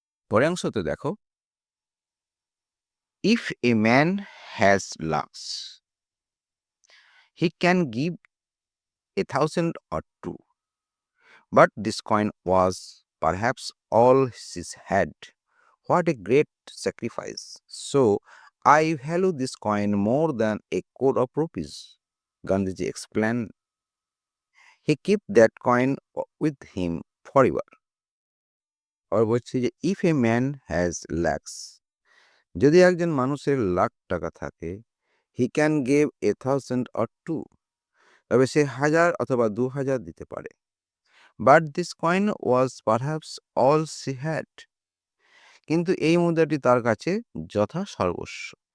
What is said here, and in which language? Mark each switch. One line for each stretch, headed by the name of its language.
Bangla: পরের অংশতে দেখো,
English: If a man has lakhs, he can give 1,000 or 2, but this coin was perhaps all he had. What a great sacrifice! So I value this coin more than a crore of rupees, Gandhiji explained. He kept that coin with him forever.
Bangla: আর বলছি যে
English: if a man has lakhs,
Bangla: যদি একজন মানুষের লাখ টাকা থাকে,
English: he can give 1,000 or 2,
Bangla: তবে সে 1000 অথবা 2000 দিতে পারে।
English: but this coin was perhaps all she had,
Bangla: কিন্তু এই মুদ্রাটি তার কাছে যথা সর্বস্ব।